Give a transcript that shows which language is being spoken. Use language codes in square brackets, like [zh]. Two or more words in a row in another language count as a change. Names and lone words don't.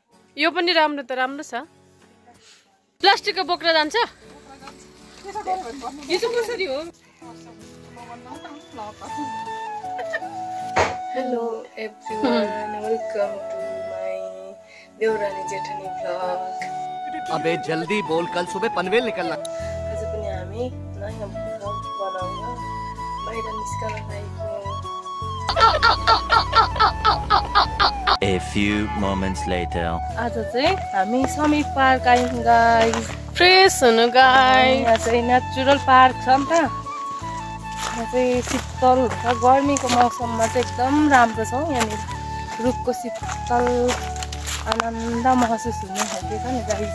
[ne] यो पनि राम्रो त राम्रो छ प्लास्टिकको बोक्रा जान्छ यो चाहिँ कसरी हो [en] hello everyone welcome to my [ne] देवरानी जेठानी [en] भ्लग [hi] अबे जल्दी बोल कल सुबह पनवेल निकलना [ne] आज पनि हामी नयाँ भ्लग बनाउन बाहिर निस्कन लागेको [en] A few moments later [ne] आज चाहिँ हामी समी पार्क आयौँ गाइस फ्रेस हुनु गाइस यहाँ चाहिँ [en] natural park [ne] छ नि त यहाँ चाहिँ शीतल हुन्छ गर्मीको मौसममा चाहिँ एकदम राम्रो छ यहाँनिर रुखको शीतल आनन्द महसुस हुने खालको छ नि गाइस